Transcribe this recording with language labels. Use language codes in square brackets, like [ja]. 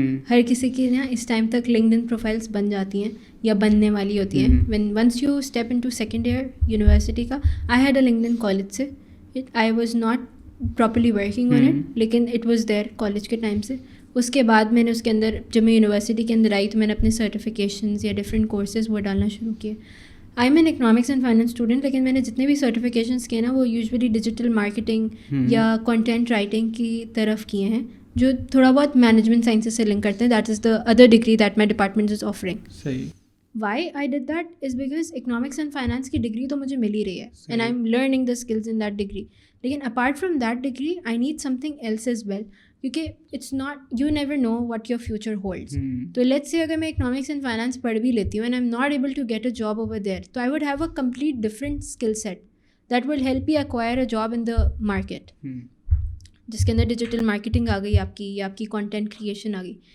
[ur] ہر کسی کی نا اس ٹائم تک LinkedIn پروفائلس بن جاتی ہیں یا بننے والی ہوتی ہیں. [en] when once you step into second year [ur] university کا, [en] I had a LinkedIn [ur] college سے. [en] I was not properly working on it, لیکن it was there [ur] کالج کے ٹائم سے. اس کے بعد میں نے اس کے اندر جب میں یونیورسٹی کے اندر آئی تو میں نے اپنے سرٹیفکیشنز یا ڈفرینٹ کورسز وہ ڈالنا شروع کیے. [en] I'm an economics and finance student, [ur] لیکن میں نے جتنے بھی سرٹیفکیشنس کیے نا وہ یوزلی ڈیجیٹل مارکیٹنگ یا کنٹینٹ رائٹنگ کی طرف کیے ہیں, جو تھوڑا بہت مینجمنٹ سائنسز سے لنک کرتے ہیں. [en] That is the other degree that my department is offering. [ur] صحیح. [en] why I did that is because [ur] economics and finance کی ڈگری تو مجھے مل ہی رہی ہے [en] And I'm learning the skills in that degree. لیکن apart from that degree I need something else as well, کیونکہ it's not, you never know what your future holds. تو let's say [ur] اگر میں economics and finance پڑھ بھی لیتی ہوں [en] and I am not able to get a job over there, تو I would have a complete different skill set that will help you acquire a job in the market, [ur] جس کے اندر digital marketing آ گئی آپ کی, یا آپ کی content creation آ گئی.